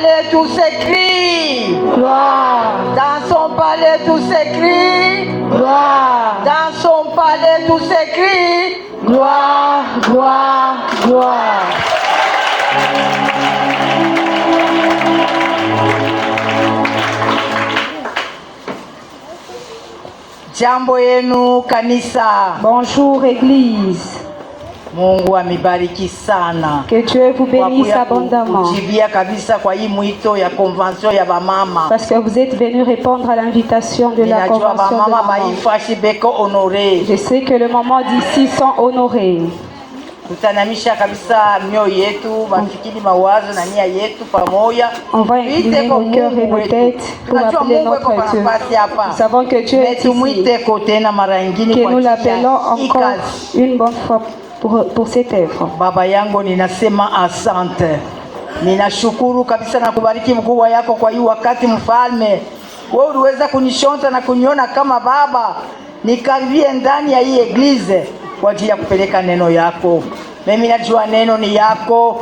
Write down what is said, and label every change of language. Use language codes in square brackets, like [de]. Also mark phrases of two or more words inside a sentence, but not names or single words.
[fr] tout s'écrit. Gloire. Dans son palais, tout s'écrit. Gloire. Dans son palais, tout s'écrit. Gloire, gloire, gloire. [sw] Jambo yenu kanisa. [fr] Bonjour Église. [sw] Mungu amibariki sana. [fr] Que Dieu vous bénisse abondamment. [sw] Kujibia kabisa kwa hii mwito ya convention ya bamama. [fr] Parce que vous êtes venus répondre à l'invitation de la convention de maman. Je sais que les mamans d'ici sont honorées. [sw] Tutanamisha kabisa mioyo yetu, mafikiri, mawazo na nia yetu pamoja. [fr] On va incliner nos cœurs et nos têtes pour appeler notre Dieu. Nous savons que Dieu est ici. Que nous l'appelons encore une bonne fois pour cette œuvre. [sw] Baba yangu ninasema asante. Ninashukuru kabisa na kubariki mkubwa yako kwa hii wakati mfalme. Wewe uliweza kunishonza na kuniona kama baba. Nikaribie ndani ya hii eglize kwa ajili ya kupeleka neno yako. Mimi najua neno ni yako.